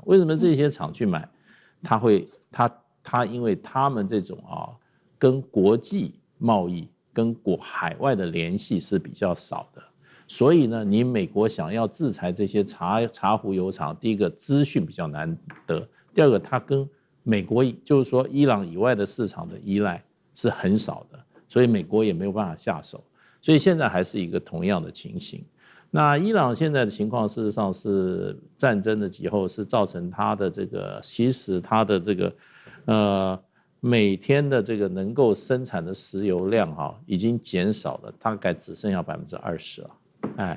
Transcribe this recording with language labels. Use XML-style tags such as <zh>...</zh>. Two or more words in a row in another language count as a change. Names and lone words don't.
<zh>為什麼這些廠去買？因為他們這種跟國際貿易跟海外的聯繫是比較少的，所以呢，你美國想要制裁這些茶壺油廠，第一個資訊比較難得，第二個它跟美國就是說伊朗以外的市場的依賴是很少的，所以美國也沒有辦法下手，所以現在還是一個同樣的情形。那伊朗現在的情況事實上是戰爭的時候是造成它的這個，其實它的這個每天的這個能夠生產的石油量已經減少了，大概只剩下20%了。</zh>